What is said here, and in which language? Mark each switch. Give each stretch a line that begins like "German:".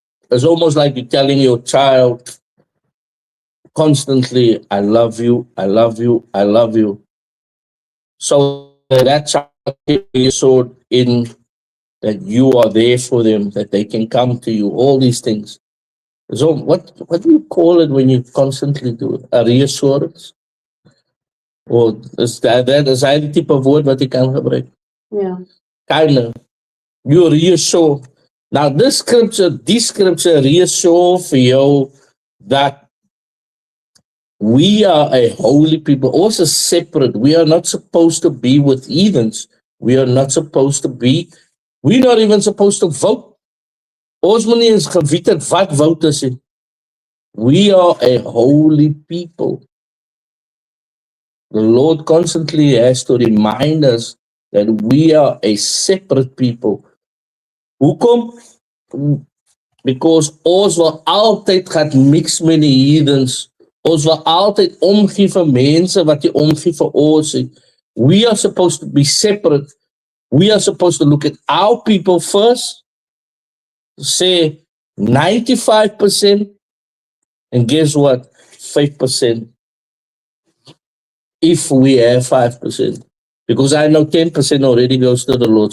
English: It's almost like you're telling your child constantly, I love you, I love you, I love you. So that child can be assured in that you are there for them, that they can come to you, all these things. So what do you call it when you constantly do it? A reassurance? Or is that
Afrikaans: is hy die tipe woord wat jy kan gebruik?
English: Yeah. Kinda. You reassure. Now this scripture reassure for you that we are a holy people, also separate. We are not supposed to be with heathens. We are not supposed to be, we're not even supposed to vote.
Afrikaans: Ons moet nie eens geweet het wat vote is.
English: We are a holy people. The Lord constantly has to remind us that we are a separate people.
Afrikaans: Hoekom?
English: Because
Afrikaans: ons wil altyd gaan mix met die heathens. Ons wil altyd omgee vir mense wat jy omgee vir ons.
English: We are supposed to be separate. We are supposed to look at our people first, say 95%, and guess what? 5%. If we have 5%. Because I know 10% already goes to the Lord.